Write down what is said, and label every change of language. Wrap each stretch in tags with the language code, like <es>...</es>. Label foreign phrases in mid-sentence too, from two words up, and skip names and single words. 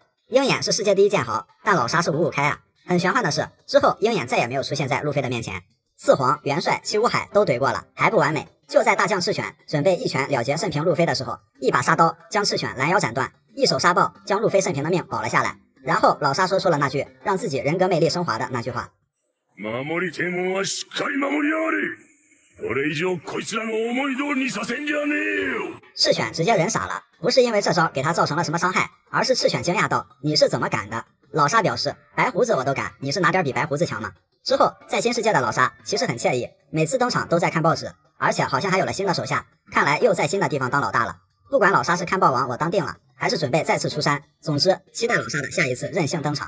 <zh>鹰眼是世界第一剑豪，但老沙是5-5开啊。很玄幻的是，之后鹰眼再也没有出现在路飞的面前。四皇、元帅、七武海都怼过了，还不完美。就在大将赤犬准备一拳了结甚平路飞的时候，一把杀刀将赤犬拦腰斩断，一手杀爆将路飞甚平的命保了下来。然后老沙说出了那句让自己人格魅力升华的那句话：</zh> <ja>守りてえもんはしっかり守りやがれ。これ以上こいつらの思い通りにさせんじゃねえよ。</ja> <zh>赤犬直接人傻了，不是因为这招给他造成了什么伤害，而是赤犬惊讶道：你是怎么敢的？老沙表示：白胡子我都敢，你是哪点比白胡子强吗？之后在新世界的老沙其实很惬意，每次登场都在看报纸，而且好像还有了新的手下，看来又在新的地方当老大了。不管老沙是看报王我当定了，还是准备再次出山，总之期待老沙的下一次任性登场。</zh>